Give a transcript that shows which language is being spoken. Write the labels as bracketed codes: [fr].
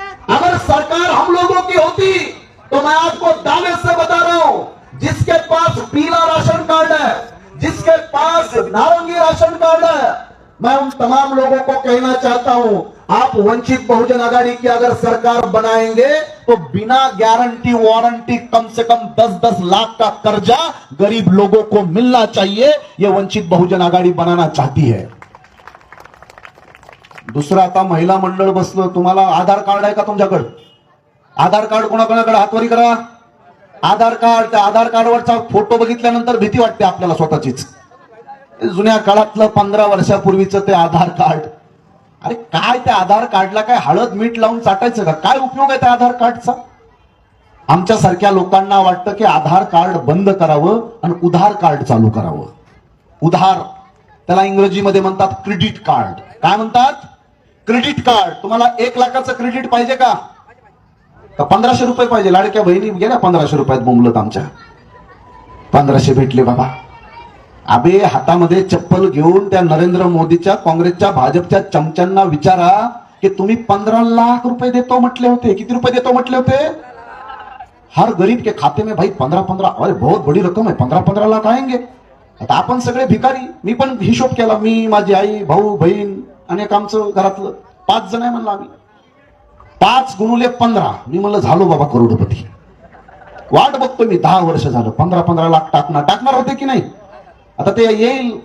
[hi] अगर सरकार हम लोगों की होती तो मैं आपको दावे से बता रहा हूं, जिसके पास पीला राशन कार्ड है, जिसके पास नारंगी राशन कार्ड है, मैं उन तमाम लोगों को कहना चाहता हूं, आप वंचित बहुजन आघाड़ी की अगर सरकार बनाएंगे तो बिना गारंटी वारंटी कम से कम 10-10 लाख का कर्जा गरीब लोगों को मिलना चाहिए। यह वंचित बहुजन आघाड़ी बनाना चाहती है। [mr] दुसरा, आता महिला मंडळ बसलं, तुम्हाला आधार कार्ड आहे का तुमच्याकडे? आधार कार्ड कोणाकोणाकडे? हातवरी करा. आधार कार्ड. त्या आधार कार्डवरचा फोटो बघितल्यानंतर भीती वाटते आपल्याला स्वतःचीच. जुन्या काळातलं 15 वर्षापूर्वीचं ते आधार कार्ड. अरे काय त्या आधार कार्डला काय हळद मीठ लावून चाटायचं का? काय उपयोग आहे त्या आधार कार्डचा? आमच्या सारख्या लोकांना वाटतं की आधार कार्ड बंद करावं आणि उधार कार्ड चालू करावं. उधार, त्याला इंग्रजीमध्ये म्हणतात क्रेडिट कार्ड. काय म्हणतात? Credit card. तुम्हाला 1 लाखाचं क्रेडिट पाहिजे का? 1500 रुपये पाहिजे? लाडक्या बहिणी गेल्या 1500 रुपयात बोंबलत आमच्या. 1500 भेटले बाबा. अबे हातामध्ये चप्पल घेऊन त्या नरेंद्र मोदीच्या, काँग्रेसच्या, भाजपच्या चमच्यांना विचारा की तुम्ही 15 लाख रुपये देतो म्हटले होते. किती रुपये देतो म्हटले होते? [hi] हर गरीब के खाते में भाई 15-15, अरे बहुत बड़ी रक्कम है. 15-15 लाख आएंगे. [mr] आता आपण सगळे भिकारी. मी पण हिशोब केला. मी, माझी आई, भाऊ, बहीण आणि एक आमचं घरातलं 5 जण आहे म्हणलं आम्ही. 5 गुणुले 15, मी म्हणलं झालो बाबा करोडपती. वाट बघतोय मी 10 वर्ष झालं. 15-15 लाख टाकणार होते की नाही? आता ते येईल.